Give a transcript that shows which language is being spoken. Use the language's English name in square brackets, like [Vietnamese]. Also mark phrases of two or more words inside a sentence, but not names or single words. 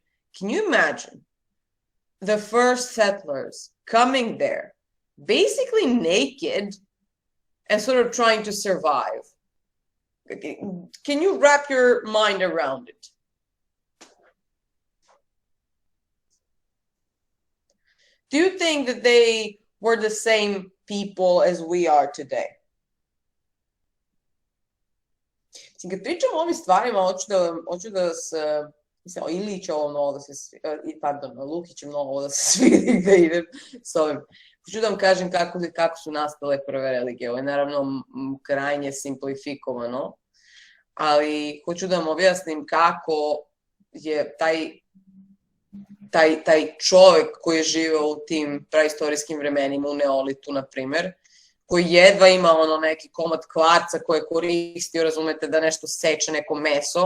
[English] Can you imagine the first settlers coming there, basically naked and sort of trying to survive? Can you wrap your mind around it? Do you think that they were the same people as we are today? [Serbian] Kad pričam o ovim stvarima, hoću da se, mislim, o Iliću ovo mnogo da se, pardon, o Lukiću mnogo ovo da se svidi da idem s ovim. Hoću da vam kažem kako su nastale prve religije. Ovo je naravno krajnje simplifikovano, ali hoću da vam objasnim kako je taj čovek koji je živeo u tim praistorijskim vremenima, u Neolitu, na primer, koji jedva ima neki komad kvarca koje je koristio, razumete, da nešto seče, neko meso.